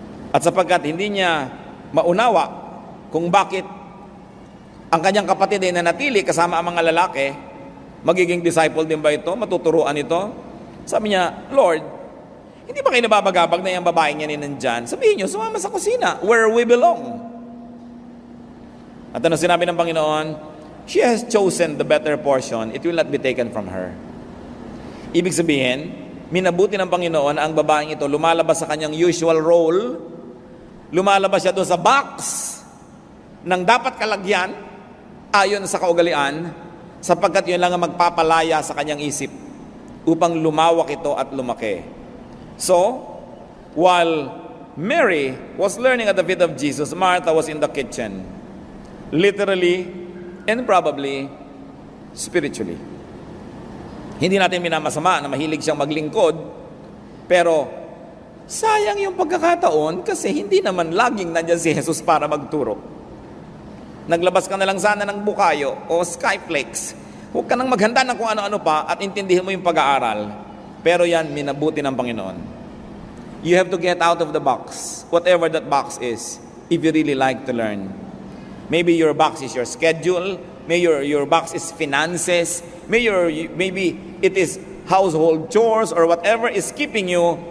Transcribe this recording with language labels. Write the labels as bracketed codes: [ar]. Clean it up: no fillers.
[tl] At sapagkat hindi niya maunawa kung bakit ang kanyang kapatid ay nanatili kasama ang mga lalaki, magiging disciple din ba ito? Matuturuan ito? Sabi niya, Lord, hindi ba kayo nababagabag na yung babaeng yan nandyan? Sabihin niyo, sumama sa kusina, [en] where we belong. [tl] At ano sinabi ng Panginoon? [en] She has chosen the better portion, it will not be taken from her. [tl] Ibig sabihin, minabuti ng Panginoon ang babaeng ito, lumalabas sa kanyang usual role, lumalabas siya doon sa box ng dapat kalagyan, ayon sa kaugalian, sapagkat yun lang ang magpapalaya sa kanyang isip upang lumawak ito at lumaki. [en] So, while Mary was learning at the feet of Jesus, Martha was in the kitchen. Literally and probably spiritually. [tl] Hindi natin minamasama na mahilig siyang maglingkod, pero sayang yung pagkakataon kasi hindi naman laging nandiyan si Jesus para magturo. Naglabas ka na lang sana ng bukayo o skyflakes. Huwag ka nang maghanda ng kung ano-ano pa at intindihin mo yung pag-aaral. Pero yan, minabuti ng Panginoon. [en] You have to get out of the box, whatever that box is, if you really like to learn. Maybe your box is your schedule. Maybe your box is finances. Maybe it is household chores or whatever is keeping you.